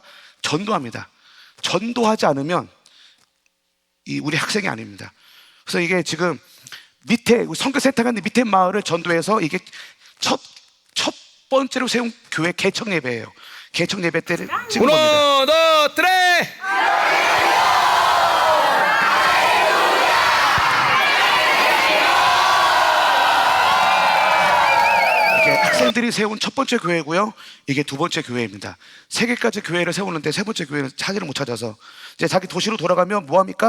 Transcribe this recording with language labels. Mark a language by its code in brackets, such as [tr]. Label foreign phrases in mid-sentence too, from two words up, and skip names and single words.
[ko] 전도합니다. 전도하지 않으면 우리 학생이 아닙니다. 그래서 이게 지금 밑에 선교 세탁하는 밑에 마을을 전도해서 이게 첫 번째로 세운 교회 개척 예배예요. 개척 예배 때를 찍은 겁니다. [es] Uno, dos, tres. [ko] 이게 학생들이 세운 첫 번째 교회고요. 이게 두 번째 교회입니다. 세 개까지 교회를 세우는데 세 번째 교회는 찾지를 못 찾아서 이제 자기 도시로 돌아가면 뭐 합니까?